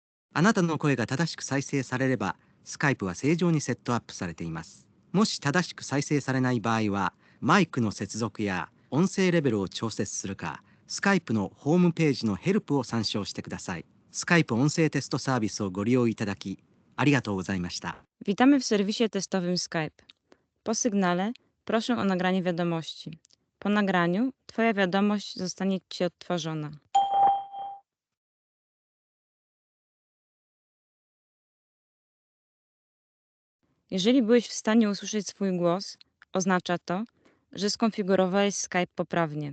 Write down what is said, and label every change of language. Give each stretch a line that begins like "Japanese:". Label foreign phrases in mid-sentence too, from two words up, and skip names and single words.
Japanese: あなたの声が正しく再生されれば、スカイプは正常にセットアップされています。もし正しく再生されない場合は、マイクの接続や音声レベルを調節するか、スカイプのホームページのヘルプを参照してください。スカイプ音声テストサービスをご利用いただき、ありがとうございました。
Polish: Witamy w serwisie testowym Skype. Po sygnale proszę o nagranie wiadomości. Po nagraniu Twoja wiadomość zostanie Ci odtworzona. Jeżeli byłeś w stanie usłyszeć swój głos, oznacza to, że skonfigurowałeś Skype poprawnie.